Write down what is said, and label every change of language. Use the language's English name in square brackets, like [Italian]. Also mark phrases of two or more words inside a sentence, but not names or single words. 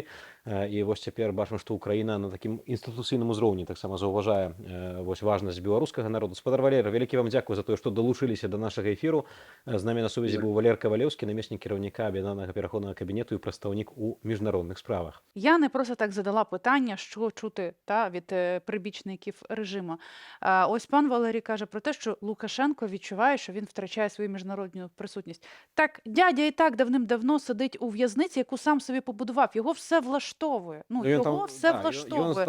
[Belarusian] І вось цяпер бачым, што Украіна на такім інстытуцыйным узроўні таксама заўважае вось важнасць беларускага народу. Спадар Валер, вялікі вам дзякуй за тое, што далучыліся да нашага эфіру. З намі на сувязі быў Валер Кавалеўскі, намеснік кіраўніка аб'яднанага пераходнага кабінету і прадстаўнік у міжнародных справах. [Ukrainian] Я не просто так задала питання, що чути від прибічників режиму. Ось пан Валерій каже про те, що Лукашенко відчуває, що він втрачає свою міжнародну присутність. Так, дядя і так давним-давно сидить у в'язниці, яку сам собі побудував. Його все влаштовує. Його все влаштовує.